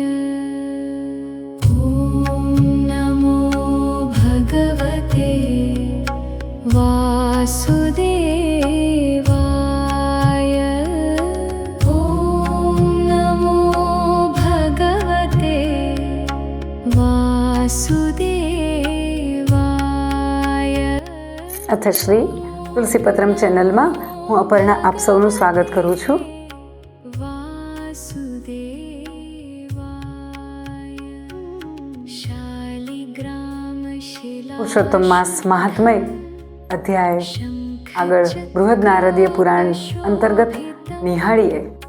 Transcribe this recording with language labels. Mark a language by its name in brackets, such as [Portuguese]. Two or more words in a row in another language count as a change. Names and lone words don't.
[Sanskrit] ॐ नमो भगवते वासुदेवाय। ॐ नमो भगवते वासुदेवाय। [Gujarati] અથશ્રી તુલસીપત્રમ ચેનલમાં હું અપર્ણા આપ સૌનું સ્વાગત કરું છું. પુરુષોત્તમ માસ મહાત્મય અધ્યાય આગળ બૃહદ નારદીય પુરાણ અંતર્ગત નિહાળીએ.